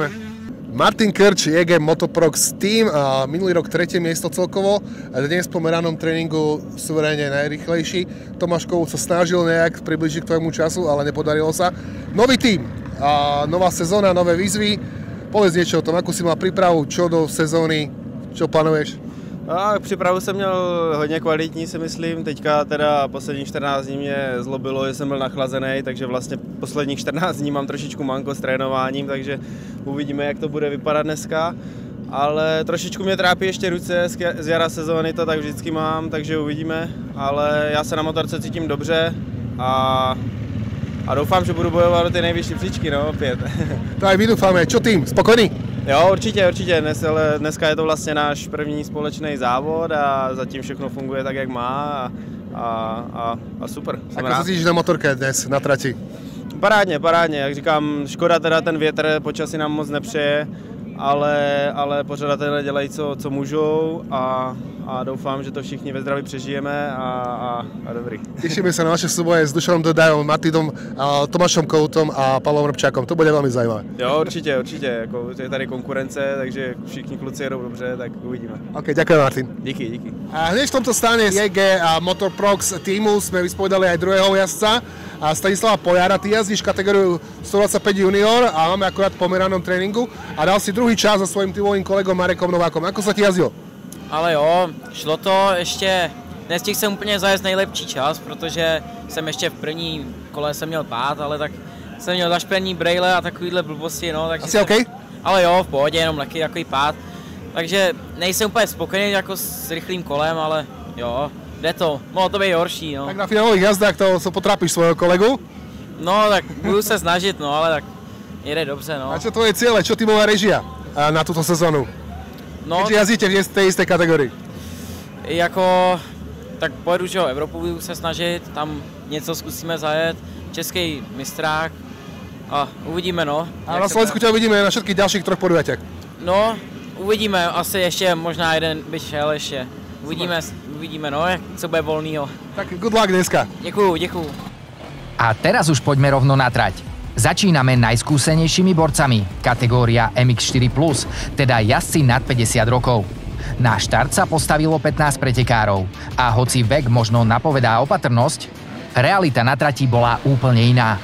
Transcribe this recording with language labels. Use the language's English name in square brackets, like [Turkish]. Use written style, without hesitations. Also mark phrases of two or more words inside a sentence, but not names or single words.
[Slovak] Martin Krč, JG Motoprox Team, minulý rok 3. miesto celkovo, dnes po meranom tréningu suverénne najrýchlejší. Tomáš Kovúd sa snažil nejak približiť k tvojmu času, ale nepodarilo sa. Nový tým, nová sezóna, nové výzvy. Povedz niečo o tom, ako si mal prípravu, čo do sezóny, čo plánuješ? [Czech] Přípravu jsem měl hodně kvalitní, si myslím. Teďka teda posledních 14 dní mě zlobilo, že jsem byl nachlazený, takže vlastně posledních 14 dní mám trošičku manko s trénováním, takže uvidíme, jak to bude vypadat dneska. Ale trošičku mě trápí ještě ruce, z jara sezóny to tak vždycky mám, takže uvidíme. Ale já se na motorce cítím dobře a doufám, že budu bojovat do ty nejvyšší příčky, no, opět. [Slovak] To aj my dúfame. Čo tým? Spokojný? [Czech] Jo, určitě. Dneska je to vlastně náš první společný závod a zatím všechno funguje tak, jak má a super. [Slovak] Ako sa cítiš na motorke dnes, na trati? [Czech] Parádně, jak říkám, škoda teda ten větr, počasí nám moc nepřeje, ale pořadatelé dělají, co můžou a doufám, že to všichni ve zdraví přežijeme a dobrý. [Slovak] Tešíme sa na naše súboje s Dušanom Dodajom, Martinom, Tomášom Koutom a Pavlom Robčákom. To bude veľmi zaujímavé. [Czech] Jo, určitě. Jako, je tady konkurence, takže všichni kluci jedou dobře, tak uvidíme. [Slovak] OK, ďakujem Martin. [Czech] Díky. [Slovak] A hneď v tomto stane JG a Motoprox týmu sme vysporiadali aj druhého jazdca, a Stanislava Pojara. Ty jazdíš kategóriu 125 junior a máme akurát po meranom tréninku a dal si druhý čas so svojím týmovým kolegom Marekom Novákom. Ako sa ti jazdilo? [Czech] Ale jo, šlo to, ještě nestihl jsem úplně zajet nejlepší čas, protože jsem ještě v první kole jsem měl pád, ale tak jsem měl zašpený brejle a takovýhle blbosti, no. [Slovak] Takže asi OK? [Czech] Ale jo, v pohodě, jenom lehký takový pád. Takže nejsem úplně spokojený jako s rychlým kolem, ale jo, jde to, mohlo to být horší, no. [Slovak] Tak na finálových jazdách to potrápíš svojho kolegu? [Czech] No, tak budu se snažit, no, ale tak jede dobře, no. [Slovak] A čo tvoje ciele, čo týmová režia na túto sezónu? No, keďže jazdíte v tej istej kategorii? [Czech] Jako, tak pojedu, že Evropu budu se snažit, tam něco zkusíme zajet, český mistrák a uvidíme, no. [Slovak] A na Slovensku ťa uvidíme na všetkých ďalších 3 podujatiach. [Czech] No, uvidíme, asi ještě možná jeden by šel ještě. Uvidíme, no, co bude volnýho. [Slovak] Tak [English] good luck [Slovak] dneska. [Czech] Děkuju. [Slovak] A teraz už poďme rovno na trať. Začíname najskúsenejšími borcami, kategória MX4+, teda jazdci nad 50 rokov. Na štart sa postavilo 15 pretekárov a hoci vek možno napovedá opatrnosť, realita na trati bola úplne iná.